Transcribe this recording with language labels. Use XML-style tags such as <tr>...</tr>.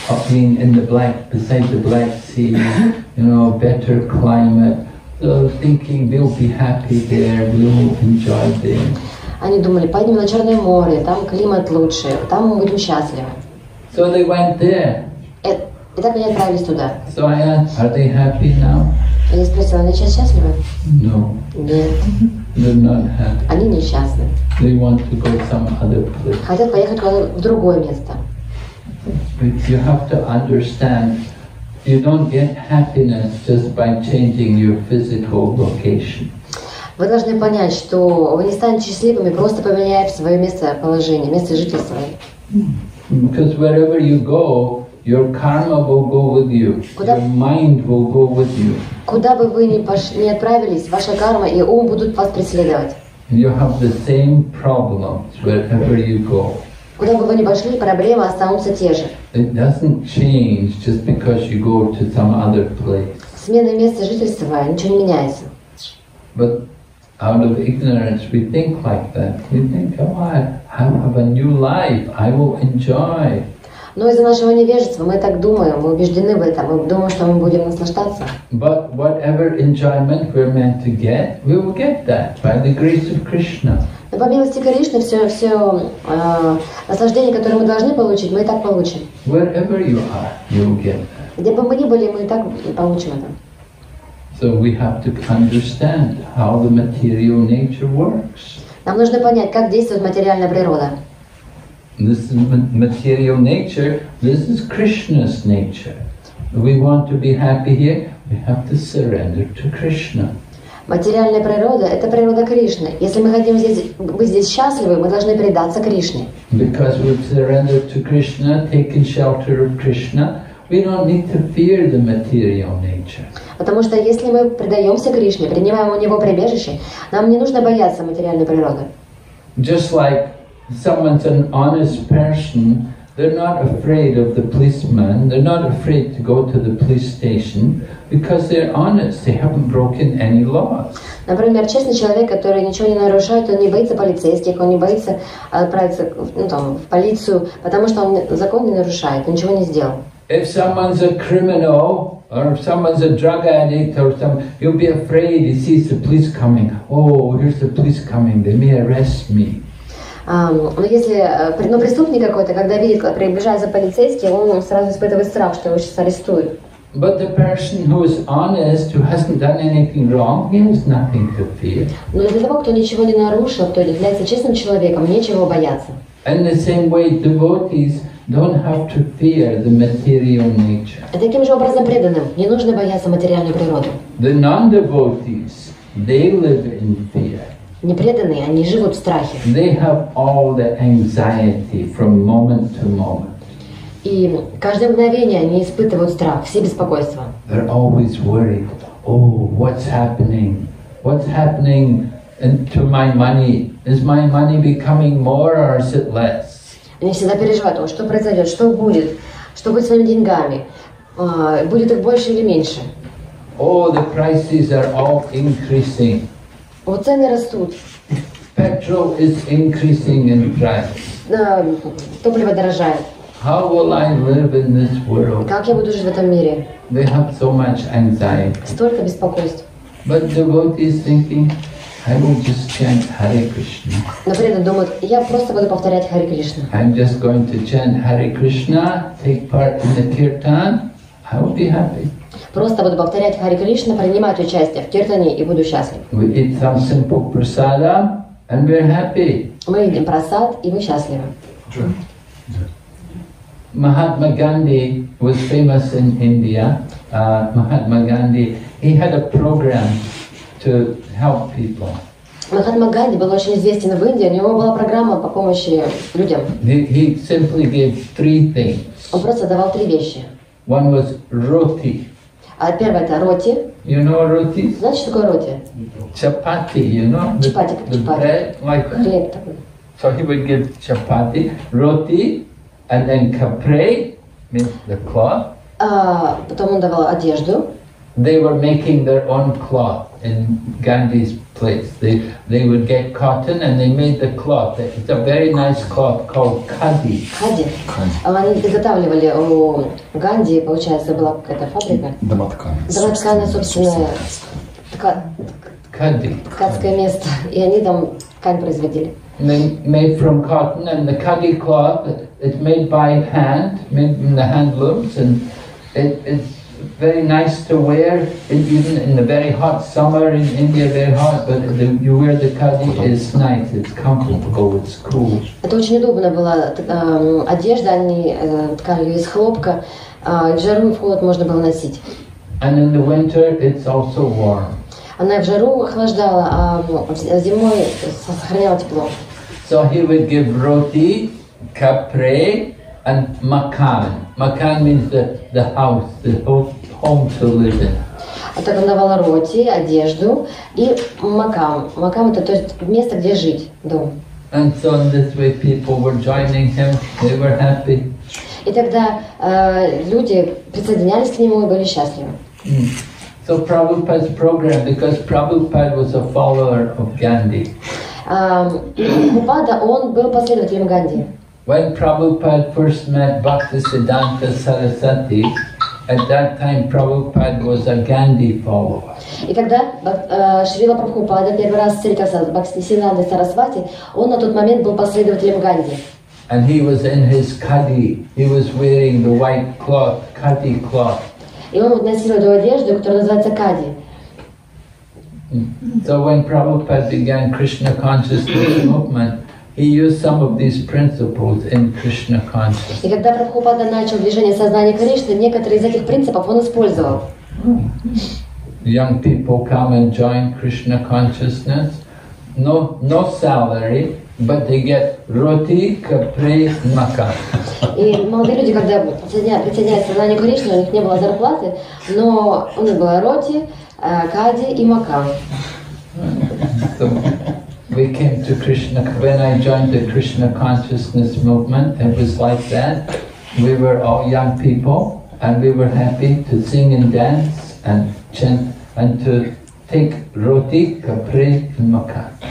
<en>Being in the beside the Black Sea, better climate. So thinking we'll be happy there, we'll enjoy there.</en> <ru>Они думали, поедем на Черное море, там климат лучше, там мы будем счастливы.</ru> <en>So they went there.</en> <ru>И так они отправились туда.</ru> <en>So I asked, are they happy now?</en> <ru>Я спросила, они сейчас счастливы?</ru> <en>No.</en> <ru>Нет.</ru> <en>They're not happy.</en> <ru>Они несчастны.</ru> <en>They want to go some other place.</en> <ru>Хотят поехать в другое место.</ru> <en>But you have to understand, you don't get happiness just by changing your physical location.</en> <ru>Вы должны понять, что вы не станете счастливыми, просто поменяя свое местоположение, место жительства.</ru> <en>Because wherever you go, your karma will go with you. Your mind will go with you.</en> <ru>Куда бы вы ни отправились, ваша карма и ум будут вас преследовать.</ru> <en>You have the same problems wherever you go.</en> <ru>Куда бы вы ни пошли, проблемы останутся те же.</ru> <en>It doesn't change just because you go to some other place.</en> <ru>Смена места жительства, ничего не меняется.</ru> <en>But out of ignorance, we think like that. We think, oh, I have a new life. I will enjoy.</en> <ru>Но из-за нашего невежества мы так думаем, мы убеждены в этом, мы думаем, что мы будем наслаждаться.</ru> <en>But whatever enjoyment we're meant to get, we will get that by the grace of Krishna.</en> <ru>Но по милости Кришны все наслаждение, которое мы должны получить, мы и так получим.</ru> <en>Wherever you are, you will get that.</en> <ru>Где бы мы ни были, мы и так получим это.</ru> <en>So we have to understand how the material nature works.</en> <ru>Нам нужно понять, как действует материальная природа.</ru> <en>This is material nature. This is Krishna's nature. If we want to be happy here, we have to surrender to Krishna.</en> <ru>Материальная природа – это природа Кришны. Если мы хотим быть здесь счастливы, мы должны предаться Кришне.</ru> <en>Because we've surrendered to Krishna, taken shelter of Krishna, we don't need to fear the material nature.</en> <ru>Потому что если мы предаемся Кришне, принимаем у Него прибежище, нам не нужно бояться материальной природы.</ru> <en>Just like someone's an honest person, they're not afraid of the policeman, they're not afraid to go to the police station because they're honest, they haven't broken any laws.</en> <ru>Например, честный человек, который ничего не нарушает, он не боится полицейских, он не боится отправиться в полицию, потому что он закон не нарушает, ничего не сделал.</ru> <en>If someone's a criminal, or if someoe's a drug addict, or he'll be afraid, he sees the police coming. Oh, here's the police coming, they may arrest me.</en> <ru>Но если преступник какой-то, когда видит, как приближается полицейский, он сразу испытывает страх, что его сейчас арестуют.</ru> <en>But the person who is honest, who hasn't done anything wrong, he has nothing to fear.</en> <ru>Но для того, кто ничего не нарушил, кто является честным человеком, нечего бояться.</ru> <en>In the same way, devotees don't have to fear the material nature.</en> <ru>И таким же образом преданным не нужно бояться материальную природу.</ru> <en>The non-devotees, they live in fear.</en> <ru>Непреданные, они живут в страхе.</ru> <en>They have all the anxiety from moment to moment.</en> <ru>И каждое мгновение они испытывают страх, все беспокойства.</ru> <en>They're always worried. Oh, what's happening? What's happening to my money? Is my money becoming more or is it less?</en> <ru>Они всегда переживают, о, что произойдет, что будет с моими деньгами, будет их больше или меньше.</ru> <en>Oh, the prices are all increasing.</en> <ru>О, цены растут.</ru> <en>Petrol is increasing in price.</en> <ru>Топливо дорожает.</ru> <en>How will I live in this world?</en> <ru>Как я буду жить в этом мире?</ru> <en>They have so much anxiety.</en> <ru>Столько беспокойств.</ru> <en>But devotees thinking, I will just chant Hare Krishna.</en> <ru>Но при этом думают, я просто буду повторять Харе Кришна.</ru> <en>I'm just going to chant Hare Krishna, take part in the kirtan. I will be happy.</en> <ru>Просто буду повторять Харе Кришна, принимать участие в киртане и буду счастлив.</ru> <en>We eat some simple prasadam and we're happy.</en> <ru>Мы едим прасад и мы счастливы.</ru> <en>Mahatma Gandhi was famous in India. Mahatma Gandhi, he had a program to help people.</en> <ru>Махатма Ганди был очень известен в Индии, у него была программа по помощи людям.</ru> <en>He simply gave 3 things.</en> <ru>Он просто давал 3 вещи.</ru> <en>One was roti.</en> <ru>Первое это роти.</ru> <en>You know roti?</en> <ru>Знаете, что такое роти?</ru> <en>Chapati, you know? Chapati, The bread, like that.</en> <ru>Хлеб такой.</ru> <en>So he would give chapati, roti, and then kapre, means the cloth.</en> <ru>Потом он давал одежду.</ru> <en>They were making their own cloth in Gandhi's place. They would get cotton and they made the cloth. It's a very nice cloth called khadi.</en> <ru>Хади. Они изготавливали у Ганди, получается, была какая-то фабрика. Домотканая, собственная, ткацкое место. И они там ткань производили.</ru> <en>They made from cotton, and the khadi cloth, it's made by hand, made in the handlooms, and it's very nice to wear, even in the very hot summer in India, very hot, but you wear the khadi, it's nice, it's comfortable, it's cool.</en> <ru>Это очень удобно была одежда, они ткали ее из хлопка, в жару и в холод можно было носить.</ru> <en>And in the winter, it's also warm.</en> <ru>Она в жару охлаждала, а зимой сохраняла тепло.</ru> <en>So he would give roti, kapre, and makan. Makan means the house, the home to live in.</en> <ru>А так он давал роти, одежду и макам. Макам это то есть место, где жить, дом.</ru> <en>And so in this way people were joining him, they were happy.</en> <ru>И тогда люди присоединялись к нему и были счастливы.</ru> <en>So Prabhupada's program, because Prabhupada was a follower of Gandhi.</en> <ru>Прабхупада, он был последователем Ганди.</ru> <en>When Prabhupada first met Bhaktisiddhanta Saraswati, at that time Prabhupada was a Gandhi follower.</en> <ru>И когда Шрила Прабхупада первый раз встретился с Бхактисиддхантой Сарасвати, он на тот момент был последователем Ганди.</ru> <en>And he was in his khadi. He was wearing the white cloth, khadi cloth.</en> <ru>И он носил эту одежду, которая называется кади.</ru> <en>So when Prabhupada began Krishna consciousness movement, he used some of these principles in Krishna consciousness.</en> <ru>И когда Прабхупада начал движение сознания Кришны, некоторые из этих принципов он использовал.</ru> <en>Young people come and join Krishna consciousness. No salary, but they get roti, kapre, makan.</en> <ru>И молодые люди, когда присоединяются к сознанию Кришны, у них не было зарплаты, но у них было роти, кади и макам.</ru> <en>So we came to Krishna. When I joined the Krishna consciousness movement, it was like that. We were all young people, and we were happy to sing and dance and chant and to take roti, kapre, and makan.</en>